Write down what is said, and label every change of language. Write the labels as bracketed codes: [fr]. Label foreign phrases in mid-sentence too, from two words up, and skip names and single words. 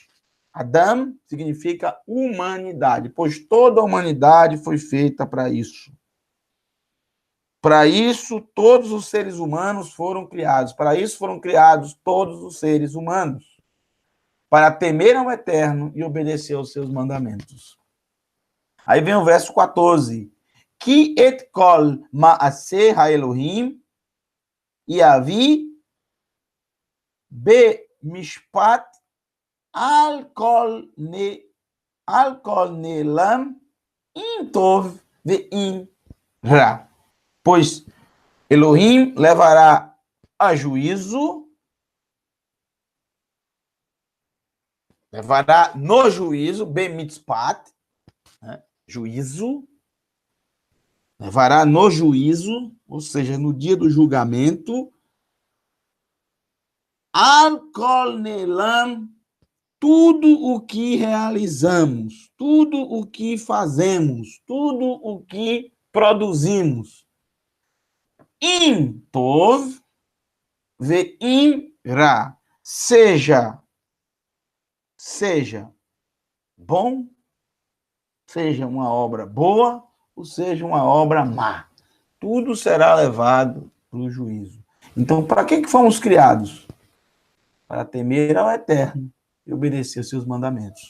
[pt] Adam significa humanidade, pois toda a humanidade foi feita para isso. Para isso, todos os seres humanos foram criados. Para isso foram criados todos os seres humanos. Para temer ao Eterno e obedecer aos seus mandamentos. Aí vem o verso 14. [he] כי את כל מעשה האלוהים יביא במשפט על כל נעלם אם טוב ואם רע. [pt] Pois Elohim levará a juízo, levará no juízo, bemitzpat, né? Juízo, levará no juízo, ou seja, no dia do julgamento, [he] על כל נעלם, [pt] tudo o que realizamos, tudo o que fazemos, tudo o que produzimos. [he] אם טוב ואם רע. [pt] Seja bom, seja uma obra boa, ou seja uma obra má. Tudo será levado para o juízo. Então, para que fomos criados? Para temer ao Eterno e obedecer aos seus mandamentos.